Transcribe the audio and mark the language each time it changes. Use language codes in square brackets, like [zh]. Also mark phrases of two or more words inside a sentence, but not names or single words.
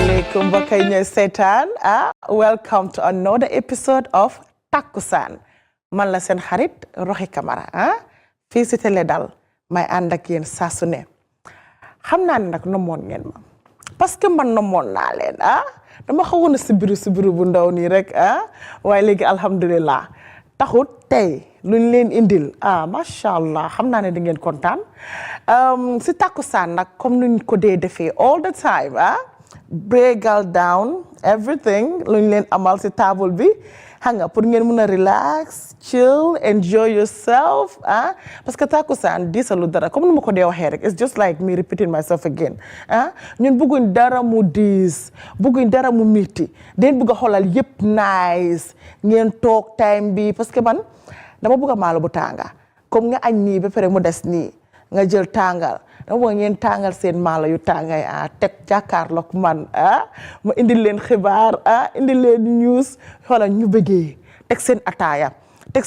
[wo] asalaamaaleykum mbokk yi ñooy seetaan [en] welcome to another episode of [wo] Takusani man la seen xarit Roxi Camara fii si Teledal may ànd ak yéen saa su ne xam naa ne nag nomoon ngeen ma [fr] parce que [wo] man nomoon naa leen dama xawoon a sibiru bu ndaw nii rek waaye léegi alhamdulilah taxut tey luñ leen indil [ar] macha allah [wo] xam naa ne di ngeen kontaan si Takusani nag comme nuñ ko dee defee [en] all the time [wo] breakal down everything luñ leen amal si table bi xam nga pour ngeen mun a [en] relax chill enjoy yourself [fr] parce que [wo] Takusani diisalu dara comme nu ma ko dee waxee rek [en] it's just like me repeating myself again [wo] ñun bëgguñ dara mu diis bëgguñ dara mu miti den bëgg a xoolal yëpp nice ngeen toog time bi [fr] parce que [wo] man dama bëgg a maalo bu tànga comme nga añ nii ba pare mu des nii nga jël tàngal dama bëgg ngeen tàngal seen maalo yu tàngay teg jàkkaarloog man ma indil leen xibaar indil leen news xoolal ñu bëggee teg seen ataaya teg